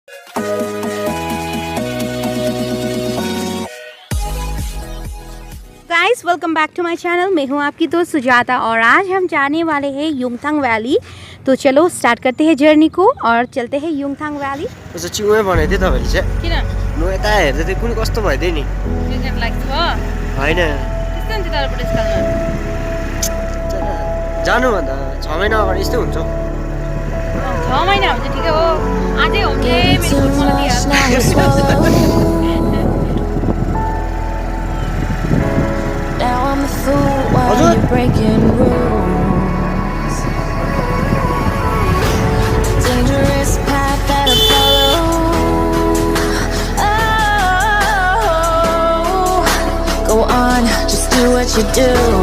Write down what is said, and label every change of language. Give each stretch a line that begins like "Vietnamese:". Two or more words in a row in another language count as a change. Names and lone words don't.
English: guys welcome back to my channel.
Hindi: मैं हूं आपकी दोस्त सुजाता और आज हम जाने वाले हैं युंगथांग वैली। तो चलो स्टार्ट करते हैं जर्नी को और चलते हैं युंगथांग वैली।
Nepali: त्यसो चिउमै बनाइदिए तपाईहरुले चाहिँ किन म यता हेर्दै थिएँ कुन कस्तो भइदियो नि डिजन लाइक छ हैन त्यस्तो हुन्छ तर बुढेसकालमा जानु भन्दा 6 महिना अगाडि यस्तै हुन्छ 6 महिना हुन्छ ठिकै हो। आजै होमले मेरो फुट मलाई दिइहाल्छ।
English: Now I'm a fool while you're breaking rules. Dangerous path that I follow. Oh, go on, just do what you do.